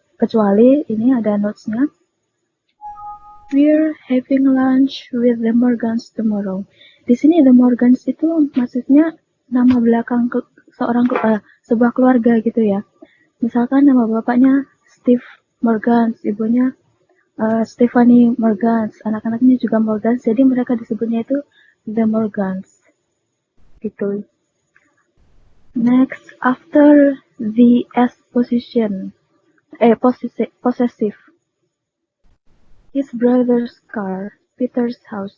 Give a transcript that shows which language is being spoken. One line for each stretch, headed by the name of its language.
Indonesian: Kecuali ini ada notes-nya.
English: We're having lunch with the Morgans tomorrow.
Indonesian: Di sini the Morgans itu maksudnya nama belakang sebuah keluarga gitu ya. Misalkan nama bapaknya Steve Morgans, ibunya Stephanie Morgans. Anak-anaknya juga Morgans, jadi mereka disebutnya itu the Morgans. Gitu.
English: Next, after the S position, possessive. His brother's car, Peter's house.